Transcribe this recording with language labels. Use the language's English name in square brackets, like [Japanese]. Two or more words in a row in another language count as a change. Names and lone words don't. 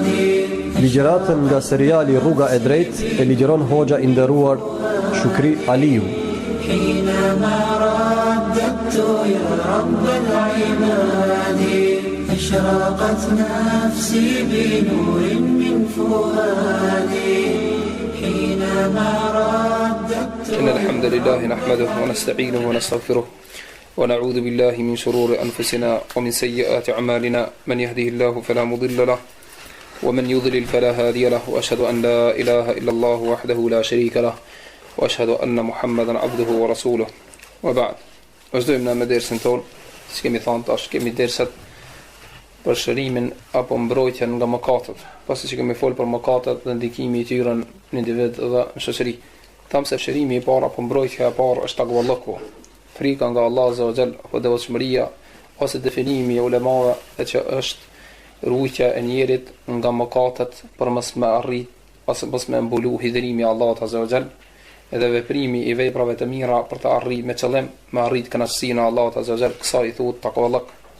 [Albanian] Ligjëratën nga seriali Rruga e Drejtë e ligjeron hoxha i nderuar Shukri Aliu. [Arabic] حينما رددت يا رب العباد أشرقت نفسي بنور من فؤادي حينما رددت. إن الحمد لله نحمده ونستعينه ونستغفره ونعوذ بالله من شرور أنفسنا ومن سيئات أعمالنا من يهده الله فلا مضل له ومن يضلل فلا هادي له وأشهد أن لا إله إلا الله وحده لا شريك له وأشهد أن محمدا عبده ورسوله وبعد. [Albanian] Vazhdojmë me dersën tonë, si kemi thënë tash, kemi derset për shërimin apo mbrojtjen nga mëkatet, pasi që kemi folë për mëkatet dhe ndikimi i tyre në individ dhe në shoqëri. Thamë se shërimi i parë apo mbrojtja e parë është takvallahu, frika nga Allah [Arabic] عز وجل [Albanian] apo devotshmëria, ose definimi i ulemave që është ruajtja e njerit nga mëkatet për mos me arrit ose mos me mbulu hidhrimi i Allahut [Arabic] عز وجل, [Albanian] edhe veprimi i veprave të mira për të arrit me qëllim me arrit kënaqësinë e Allahut [Arabic] عز وجل, [Albanian] kësaj i thuhet takvallahu.